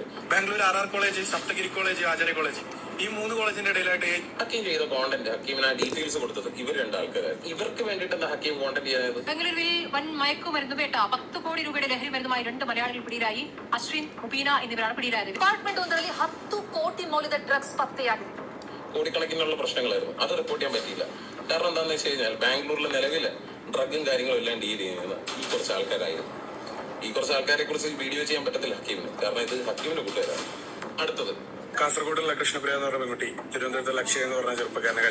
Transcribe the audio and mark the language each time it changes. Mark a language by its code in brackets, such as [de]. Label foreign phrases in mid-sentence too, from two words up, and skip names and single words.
[ml] ബാംഗ്ലൂർ RR കോളേജ്, സപ്തഗിരി കോളേജ്, ആചാര്യ കോളേജ്, ഈ 3 കോളേജിന്റെ ഇടയിലായിട്ട് ഹക്കീം ചെയ്ത കോണ്ടന്റ്, ഹക്കീമിന് ആ ഡീറ്റെയിൽസ് കൊടുത്തത് ഇവർ രണ്ടാൾക്കാരായിരുന്നു. ഇവർക്ക് വേണ്ടിയിട്ടാണ് ഹക്കീം കോണ്ടന്റ് ചെയ്യായത്. ബംഗളൂരുവിൽ വൻ മയക്കുമരുന്ന് വേട്ട. 10 കോടി രൂപയുടെ ലഹരി മരുന്നുമായി 2 മലയാളികൾ പിടിയിലായി. അശ്വിൻ, മുബീന എന്നിവരാണ് പിടിയിലായത്. [kn] ഡിಪಾರ್ಟ್ಮೆಂಟ್ ಒಂದರಲ್ಲಿ 10 ಕೋಟಿ ಮೌಲ್ಯದ ಡ್ರಗ್ಸ್ ಪತ್ತೆಯಾಗಿದೆ. [ml] കോടിക്കണക്കിനുള്ള പ്രശ്നങ്ങളായിരുന്നു. അത് റിപ്പോർട്ട് ചെയ്യാൻ പറ്റിയില്ല. കാരണം എന്താണെന്ന് വെച്ച് കഴിഞ്ഞാൽ ബാംഗ്ലൂരിൽ നിലവില് ഡ്രഗും കാര്യങ്ങളും എല്ലാം ഡീൽ ചെയ്യുന്ന ഈ കുറച്ച് ആൾക്കാരായിരുന്നു. ഈ കുറച്ച് ആൾക്കാരെ കുറിച്ച് വീഡിയോ ചെയ്യാൻ പറ്റത്തില്ല ഹക്കീമിന്, കാരണം ഇത് ഹക്കീമിന്റെ കൂട്ടുകാരാണ്. അടുത്തത്, കാസർഗോഡുള്ള കൃഷ്ണപ്രിയ എന്ന് പറഞ്ഞ പെൺകുട്ടി, തിരുവനന്തപുരത്തെ ലക്ഷ്യ എന്ന് പറഞ്ഞ ചെറുപ്പക്കാരനെ.